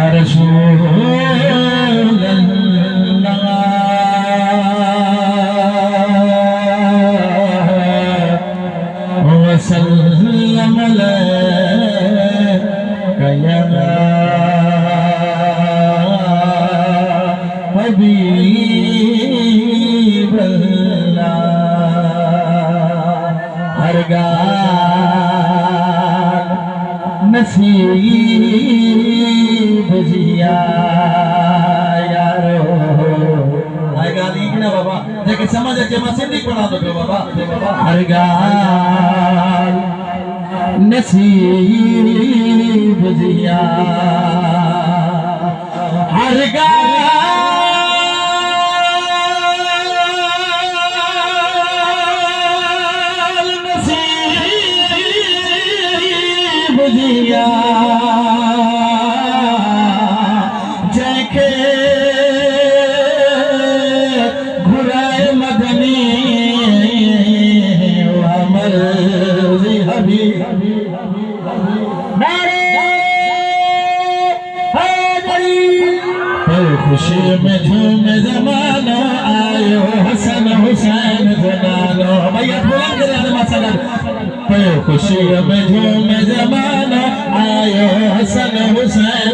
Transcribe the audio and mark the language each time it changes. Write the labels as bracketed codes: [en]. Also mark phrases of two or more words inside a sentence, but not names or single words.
[ar] رسول الله وسلم عليك يا حبيب الله. [sd] हरगाल नसीब जिया यारो आय गाली ना बाबा जेके समझ अचे मां सिंधी पढ़ा दो बाबा। हरगाल नसीब जिया हरगाल नसीब जिया जैके घुराए मदनी अमर हबी खुशी में झूम जमानो आयो हसन हुसैन जनानो भैया बुलंद कर मसलन खुशी में झूम जमानो आयो हसन हुसैन